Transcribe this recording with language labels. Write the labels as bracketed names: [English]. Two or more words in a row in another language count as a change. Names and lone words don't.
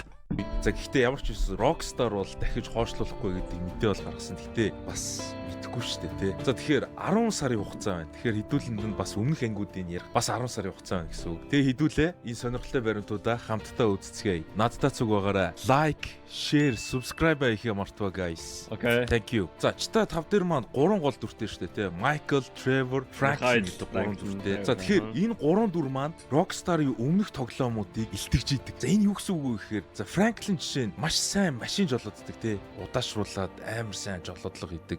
[Mongolian] За гэхдээ ямар ч юм Rockstar бол дахиж хоошлуулахгүй гэдэг мэдээ бол гаргасан. Гэхдээ бас мэдхгүй шүү дээ тий. За тэгэхээр 10 сарын хугацаа байна. Тэгэхээр хэдүүлэнд нь бас өмнөх ангиудын ярих бас 10 сарын хугацаа байна гэсэн үг. Тэгээ хэдүүлээ энэ сонирхолтой баримтуудаа хамтдаа үзцгээе. Надтай цуг байгаарай. [English] Like, share, subscribe [Mongolian] хийх мартваа guys. [English] Okay. Thank you. [Mongolian] За GTA 5 дээр маань 3 гол дүртэй шүү дээ тий. Michael, Trevor, Franklin гэдэг 3 дүртэй. За тэгэхээр энэ 3 дүр маань Rockstar-ийн өмнөх тоглоомуудыг илтгэж идэг. За энэ юу гэсэн үг вэ гэхээр за Franklin жишээ нь маш сайн машин жолооддаг тий. Удаашруулад амар сайн жолоодлого хийдэг.